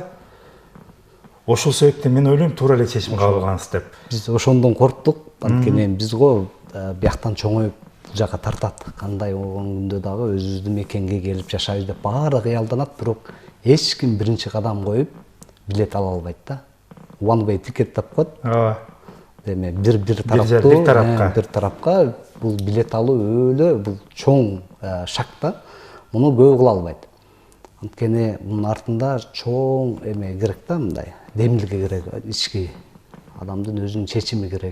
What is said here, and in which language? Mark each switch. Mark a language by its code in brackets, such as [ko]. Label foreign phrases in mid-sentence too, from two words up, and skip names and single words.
[ky] Ошол себептен мен ойлойм, туура эле чечим кабыл алгансыз деп. Биз ошондон корктук, анткени биз го бияктан чоңоюп бул жака тартат. Кандай болгон күндө дагы өзүбүздүн мекенге келип жашайбыз деп баары кыялданат, бирок эч ким биринчи кадам коюп билет ала албайт да. [en] One way ticket [ky] деп коет. Деме бир тарапка бул билет алуу өлө бул чоң шаг да. Муну көп кыла албайт. Анткени мунун артында чоң эме керек да, мындай демилге керек, ички адамдын өзүнүн чечими керек.